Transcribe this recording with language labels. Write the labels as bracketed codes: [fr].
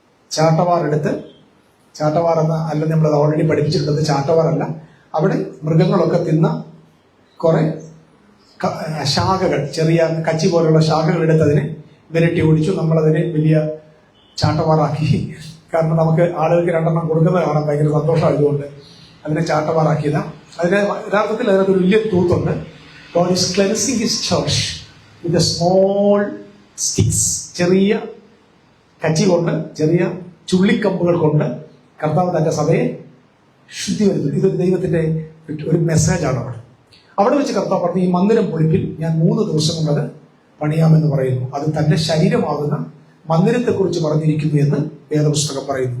[ml] ചാട്ടവാർ എടുത്ത്, ചാട്ടവാർ എന്ന അല്ല, നമ്മളത് ഓൾറെഡി പഠിപ്പിച്ചിട്ടുള്ളത് ചാട്ടവാറല്ല, അവിടെ മൃഗങ്ങളൊക്കെ തിന്ന കുറെ ശാഖകൾ, ചെറിയ കച്ചി പോലുള്ള ശാഖകൾ എടുത്തതിനെ വിരട്ടി ഓടിച്ചു. നമ്മളതിനെ വലിയ ചാട്ടവാറാക്കി. കാരണം നമുക്ക് ആളുകൾക്ക് 2 കൊടുക്കുന്നത് കാണാൻ ഭയങ്കര സന്തോഷമായതുകൊണ്ട് അതിനെ ചാട്ടവാറാക്കിയത. യഥാർത്ഥത്തിൽ അതിനകത്തൊരു വലിയ തൂത്തുണ്ട്. [en] God is cleansing his church with the small sticks. [ml] ചെറിയ കച്ചി കൊണ്ട്, ചെറിയ ചുള്ളിക്കമ്പുകൾ കൊണ്ട് കർത്താവ് തന്റെ സഭയെ ശുദ്ധി വരുത്തുന്നു. ഇതൊരു ദൈവത്തിന്റെ ഒരു മെസ്സേജാണ്. അവിടെ വെച്ച് കർത്താവ് പറഞ്ഞു, ഈ മന്ദിരം പൊളിപ്പിൽ ഞാൻ 3 ദിവസം കൊണ്ടത് പണിയാമെന്ന് പറയുന്നു. അത് തന്റെ ശരീരമാകുന്ന മന്ദിരത്തെക്കുറിച്ച് പറഞ്ഞിരിക്കുന്നു എന്ന് വേദപുസ്തകം പറയുന്നു.